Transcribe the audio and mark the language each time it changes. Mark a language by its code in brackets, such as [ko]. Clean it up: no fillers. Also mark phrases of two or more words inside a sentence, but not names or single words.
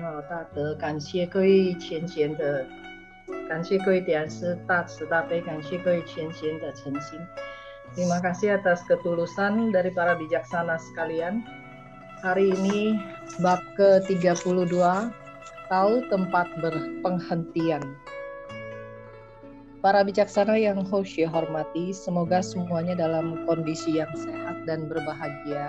[zh] 老大德，感谢各位前贤的，感谢各位点师大慈大悲，感谢各位前贤的诚心。 [id] Terima kasih atas ketulusan dari para bijaksana sekalian. Hari ini bab ke-32, tahu tempat berpenghentian. Para bijaksana yang Hoshe hormati, semoga semuanya dalam kondisi yang sehat dan berbahagia.